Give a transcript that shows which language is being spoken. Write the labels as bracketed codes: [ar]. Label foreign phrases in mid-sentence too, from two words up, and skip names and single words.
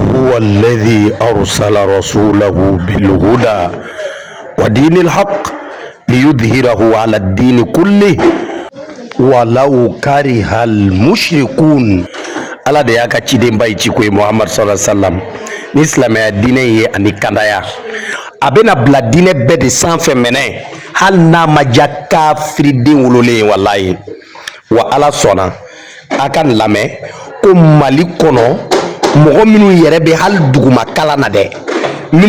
[ar] هو الذي أرسل رسوله بالهدى ودين الحق ليظهره على الدين كله ولو كره المشركون. [bm] Ala de y'a ka ciden ba ye ciko ye Muhammad [ar] صلى الله عليه وسلم [bm] ni silamɛya diinɛ ye ani kandaya a bɛna bila diinɛ bɛɛ de sanfɛ mɛnɛ hali n'a ma diya kafiriden wololen ye walayi wa Ala sɔnna a ka nin lamɛn ko Mali kɔnɔ mɔgɔ minnu yɛrɛ bɛ hali duguma kalan na dɛ minnu